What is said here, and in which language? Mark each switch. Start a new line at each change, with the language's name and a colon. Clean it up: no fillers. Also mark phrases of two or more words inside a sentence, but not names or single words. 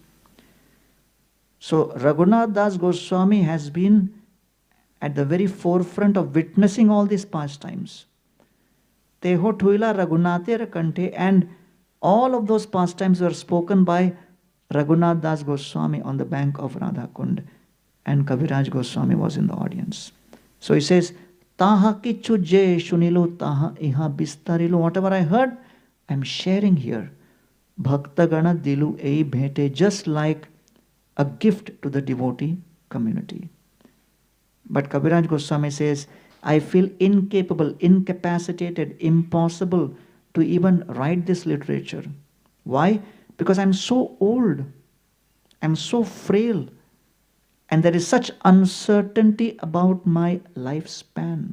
English: So Raghunath Das Goswami has been at the very forefront of witnessing all these pastimes.
Bangla: তেঁহো থুইলা রঘুনাথের কণ্ঠে,
English: and all of those pastimes were spoken by Raghunath Das Goswami on the bank of Radha Kund, and Kaviraj Goswami was in the audience. So he says,
Bangla: তাহা কিছু যে শুনিলুঁ তাহা ইহা বিস্তারিলুঁ.
English: Whatever I heard, I'm sharing here.
Bangla: ভক্ত গণ দিলুঁ এই ভেটে,
English: just like a gift to the devotee community. But Kaviraj Goswami says, I feel incapable, incapacitated, impossible to even write this literature. Why? Because I'm so old, I'm so frail, and there is such uncertainty about my lifespan.